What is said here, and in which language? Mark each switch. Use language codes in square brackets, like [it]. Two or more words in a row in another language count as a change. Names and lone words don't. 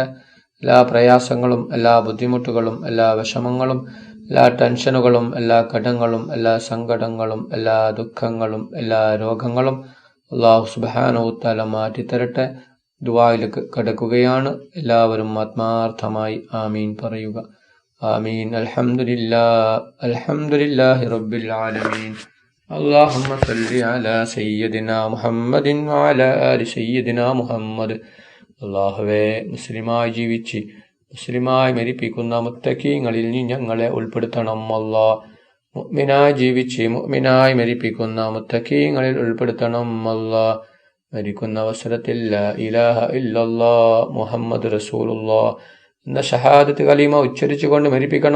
[ml] എല്ലാ പ്രയാസങ്ങളും എല്ലാ ബുദ്ധിമുട്ടുകളും എല്ലാ വിഷമങ്ങളും എല്ലാ ടെൻഷനുകളും എല്ലാ കടങ്ങളും എല്ലാ സങ്കടങ്ങളും എല്ലാ ദുഃഖങ്ങളും എല്ലാ രോഗങ്ങളും [ar] الله سبحانه وتعالى [ml] മാറ്റിത്തരട്ടെ. ദുആയിലേക്ക് കടക്കുകയാണ്. എല്ലാവരും ആത്മാർത്ഥമായി ആമീൻ പറയുക. [ar] آمين. الحمد لله رب العالمين. اللهم صل على سيدنا മുഹമ്മദിൻ وعلى آل سيدنا മുഹമ്മദ്. [ml] അല്ലാഹുവേ, മുസ്ലിമായി ജീവിച്ച് മുസ്ലിമായി മരിപ്പിക്കുന്ന മുത്തഖീങ്ങളിൽ നീ ഞങ്ങളെ ഉൾപ്പെടുത്തണം. അല്ലാ, മുഅ്മിനായി ജീവിച്ച് മുഅ്മിനായി മരിപ്പിക്കുന്ന മുത്തഖീങ്ങളിൽ ഉൾപ്പെടുത്തണം. അല്ലാ, മരിക്കുന്ന അവസരത്തിൽ [ar] لا إله إلا الله محمد رسول الله [ml] എന്ന ഷഹാദത്ത് കലിമ ഉച്ചരിച്ചുകൊണ്ട് മരിപ്പിക്കണം.